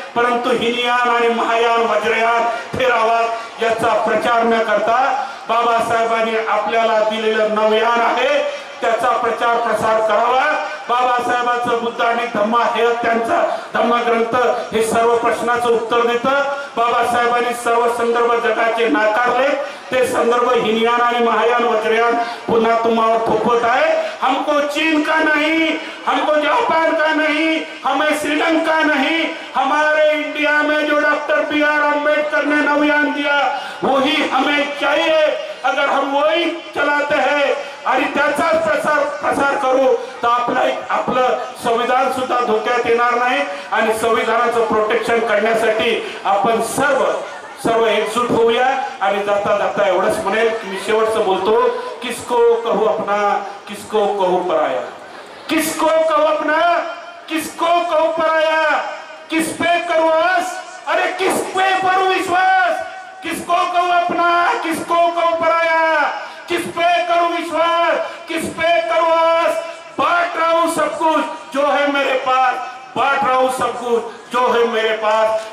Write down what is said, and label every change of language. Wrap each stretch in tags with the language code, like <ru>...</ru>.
<mr>परंतु हिनयान आणि महायान वज्रयान थेरावाद याचा प्रचार न करता बाबासाहेबांनी आपल्याला दिलेलं नवयान आहे त्याचा प्रचार प्रसार करावा. बाबासाहेबांचं बुद्ध आणि धम्मा हे त्यांचा धम्मग्रंथ हे सर्व प्रश्नाचं उत्तर देतं. बाबासाहेबांनी सर्व संदर्भ जगाचे नाकारले. ते संदर्भ हिनयान आणि महायान वज्रयान पुन्हा तुम्हावर थोपत आहे.</mr> <hi>हमको चीन का नहीं, हमको जापान का नहीं, हमें श्रीलंका नहीं, हमारे इंडिया में जो डॉक्टर BR अम्बेडकर ने नवयान दिया वही हमें चाहिए. अगर हम वही चलाते हैं</hi> <mr>आणि त्याचाच प्रसार करू तर आपलं संविधान सुद्धा धोक्यात येणार नाही. आणि संविधानाचं प्रोटेक्शन करण्यासाठी आपण सर्व एकजूट होऊया. आणि जाता जाता एवढंच म्हणेल की मी शेवटचं बोलतो,</mr> <hi>किसको कहू अपना, किसको कहू पराया, किसको कहू अपना, किसको कहू पराया, किस पे करूं आस, अरे किस पे करूं विश्वास, किसको कहूं अपना, किसको कहूं पराया, किस पे करूं विश्वास, किस पे करूं आस, बांट रहा हूं सब कुछ जो है मेरे पास, बांट रहा हूं सब कुछ जो है मेरे पास.</hi>